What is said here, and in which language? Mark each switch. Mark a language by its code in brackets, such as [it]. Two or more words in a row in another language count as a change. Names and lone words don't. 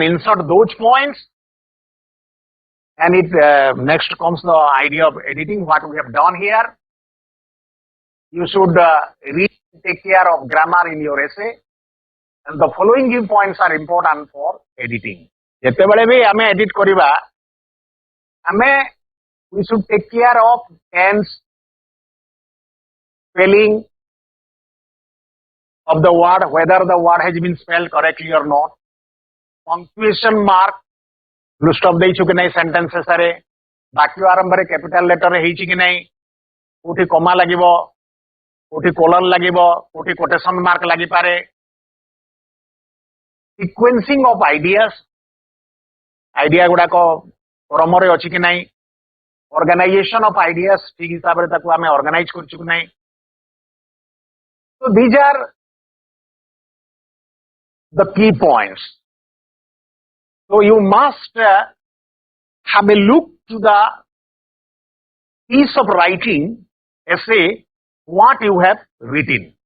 [en] insert those points and it next comes the idea of editing what we have done here you should read take care of grammar in your essay and the following few points are important for editing [or] ଯେତେବେଳେ ବି ଆମେ edit କରିବା ଆମେ [en] we should take care of tense spelling of the word whether the word has been spelled correctly or not punctuation mark full stop [or] ଦେଇଛୁ କି ନାହିଁ sentences ରେ ବାକ୍ୟ ଆରମ୍ଭରେ [en] capital letter [or] ରେ ହେଇଛି କି ନାହିଁ କୋଉଠି comma ଲାଗିବ କୋଉଠି colon ଲାଗିବ କୋଉଠି [en] quotation mark [or] ଲାଗିପାରେ [en] sequencing of ideas idea [or] ଗୁଡାକ କ୍ରମରେ ଅଛି କି ନାହିଁ [en] organization of ideas [or] ଠିକ ହିସାବରେ ତାକୁ ଆମେ organize କରିଛୁ କି ନାହିଁ [en] so these are the key points so you must have a look to the piece of writing essay what you have written